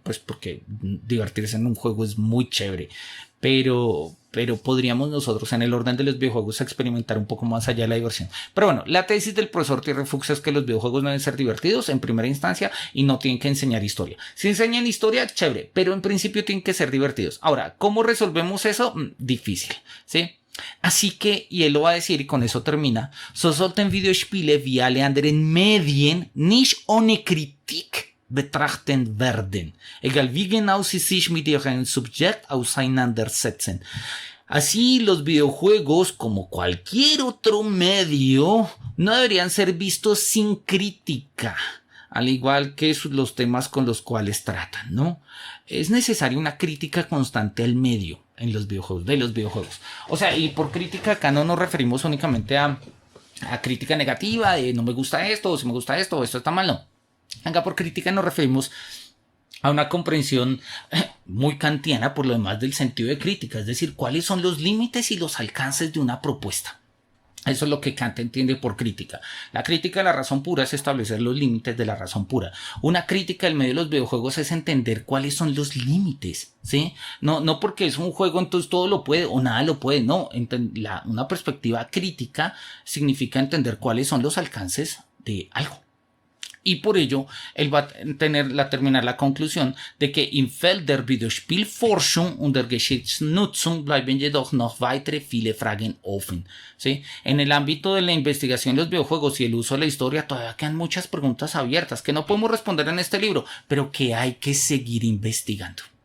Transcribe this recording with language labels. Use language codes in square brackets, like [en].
[es] Pues porque divertirse en un juego es muy chévere. Pero podríamos nosotros en el orden de los videojuegos experimentar un poco más allá de la diversión. Pero bueno, la tesis del profesor Thierry Fuchs es que los videojuegos deben ser divertidos en primera instancia y no tienen que enseñar historia. Si enseñan historia, chévere, pero en principio tienen que ser divertidos. Ahora, ¿cómo resolvemos eso? Difícil, ¿sí? Así que, y él lo va a decir y con eso termina: [de] so sollten Videospiele wie alle anderen Medien nicht ohne Kritik betrachten werden, egal wie genau sie sich mit ihrem Subjekt auseinandersetzen. [es] Así, los videojuegos, como cualquier otro medio, no deberían ser vistos sin crítica, al igual que los temas con los cuales tratan, ¿no? Es necesaria una crítica constante al medio en los videojuegos, de los videojuegos. O sea, y por crítica acá no nos referimos únicamente a crítica negativa de no me gusta esto, o si me gusta esto, o esto está mal, no. Acá por crítica nos referimos a una comprensión muy kantiana por lo demás del sentido de crítica, es decir, cuáles son los límites y los alcances de una propuesta. Eso es lo que Kant entiende por crítica. La crítica de la razón pura es establecer los límites de la razón pura. Una crítica del medio de los videojuegos es entender cuáles son los límites, ¿sí? No porque es un juego entonces todo lo puede o nada lo puede, no. Una perspectiva crítica significa entender cuáles son los alcances de algo. Y por ello, él va a terminar la conclusión de que [de] im Feld der Videospielforschung und der Geschichtsnutzung bleiben jedoch noch weitere viele Fragen offen. [es] ¿Sí? En el ámbito de la investigación de los videojuegos y el uso de la historia todavía quedan muchas preguntas abiertas que no podemos responder en este libro, pero que hay que seguir investigando.